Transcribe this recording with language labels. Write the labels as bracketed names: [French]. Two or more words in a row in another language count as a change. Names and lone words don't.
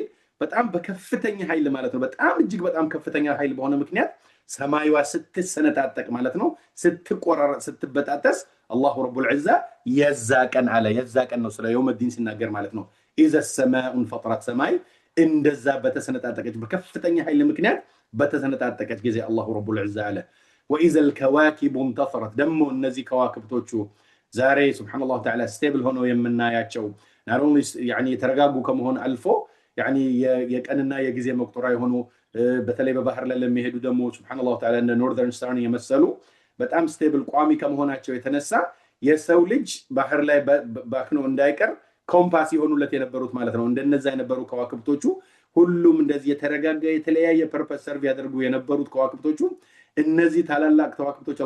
[Amharic] በጣም በከፍተኛ ኃይል ማለት ነው በጣም እጅግ በጣም ከፍተኛ ኃይል በሆነ ምክንያት ሰማይዋ ስትሰነጣጠቅ ማለት ነው ስትቆራረጥ ስትበጣጠስ [Arabic] الله رب العزة [Amharic] የዛቀን አለ የዛቀን ነው ስለ [Arabic] يوم الدين [Amharic] ሲናገር ማለት ነው [Arabic] إذا السماء انفطرت [Amharic] ሰማይ እንደዛ በተሰነጣጠቀች በከፍተኛ ኃይል ምክንያት በተሰነጣጠቀች ጊዜ [Arabic] الله رب العزة [Amharic] አለ [Arabic] وإذا الكواكب [Amharic] انتثرت ደሞ እነዚህ ከዋክብቶቹ ዛሬ [Arabic] سبحان الله تعالى [Amharic] ስቴብል ሆነው የምናያቸው [English] not only [Amharic] يعني የተረጋጉ ከመሆን አልፎ يعني የቀንና የጊዜ መቁጠሪያ የሆኑ በተለይ በባህር ላይ ለሚሄዱ ደሞ [Arabic] سبحان الله تعالى [Amharic] እነ [English] northern star [Amharic] የመሰሉ በጣም ስቴብል ቋሚ ከመሆናቸው የተነሳ የሰው ልጅ ባህር ላይ ባክኖ እንዳይቀር ኮምፓስ ይሆኑለት የነበሩት ማለት ነው እንደነዛ የነበሩ ከዋክብቶቹ ሁሉም እንደዚህ የተረጋጋ የተለያየ [English] purpose serve [Amharic] ያደርጉ የነበሩት ከዋክብቶቹ እነዚህ ታላላቅ ከዋክብቶች